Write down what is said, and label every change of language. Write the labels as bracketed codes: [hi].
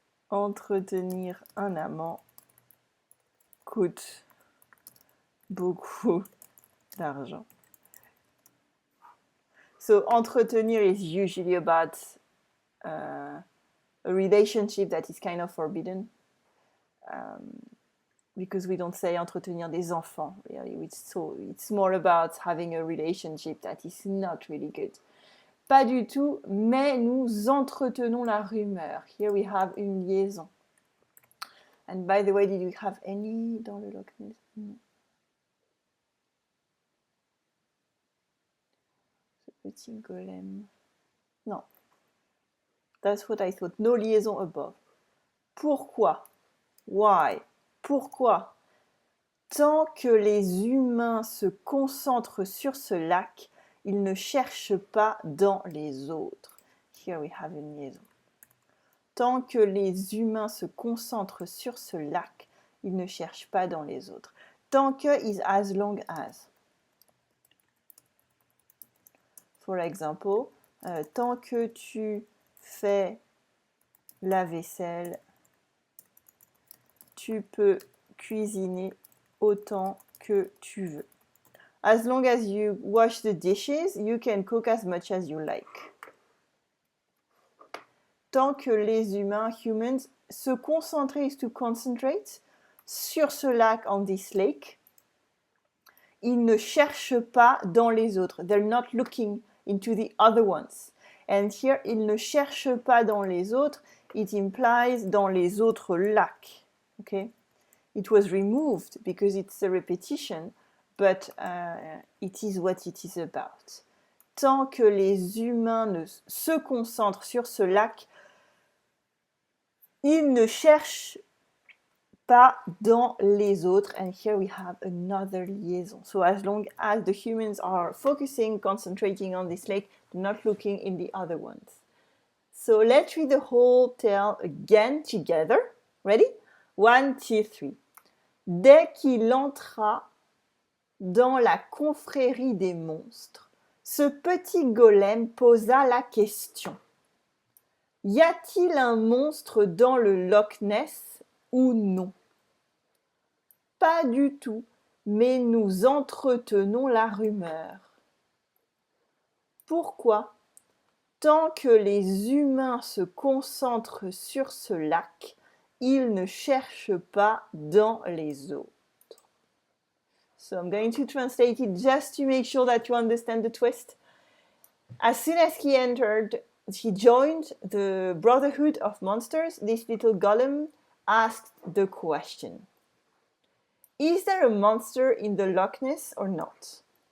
[fr] Entretenir un amant coûte beaucoup d'argent. [en] So entretenir is usually about a relationship that is kind of forbidden. Because we don't say [fr] entretenir des enfants, [en] really. It's more about having a relationship that is not really good. [fr] Pas du tout, mais nous entretenons la rumeur. [en] Here we have une liaison. And by the way, did we have any [fr] dans le Loch Ness? Non. Ce petit golem. Non. [en] That's what I thought. No liaison above. [fr] Pourquoi? [en] Why? Pourquoi? [fr] Tant que les humains se concentrent sur ce lac, ils ne cherchent pas dans les autres. [en] Here we have [fr] une liaison. Tant que les humains se concentrent sur ce lac, ils ne cherchent pas dans les autres. [en] Tant que is as long as. For example, [fr] tant que tu fais la vaisselle, tu peux cuisiner autant que tu veux. [en] As long as you wash the dishes, you can cook as much as you like. [fr] Tant que les humains, [en] humans, [fr] se concentrer [en] is to concentrate [fr] sur ce lac, [en] on this lake, [fr] ils ne cherchent pas dans les autres. [en] They're not looking into the other ones. And here, [fr] ils ne cherchent pas dans les autres, [en] it implies [fr] dans les autres lacs. [en] Okay? It was removed because it's a repetition, but it is what it is about. [fr] Tant que les humains se concentrent sur ce lac, ils ne cherchent pas dans les autres. [en] And here we have another liaison. So as long as the humans are focusing, concentrating on this lake, they're not looking in the other ones. So let's read the whole tale again together. Ready? 1, 2, 3. [fr] Dès qu'il entra dans la confrérie des monstres, ce petit golem posa la question. Y a-t-il un monstre dans le Loch Ness ou non? Pas du tout, mais nous entretenons la rumeur. Pourquoi? Tant que les humains se concentrent sur ce lac, ils ne cherchent pas dans les autres. [en] So I'm going to translate it just to make sure that you understand the twist. As soon as he joined the Brotherhood of Monsters, this little golem asked the question. Is there a monster in the Loch Ness or not?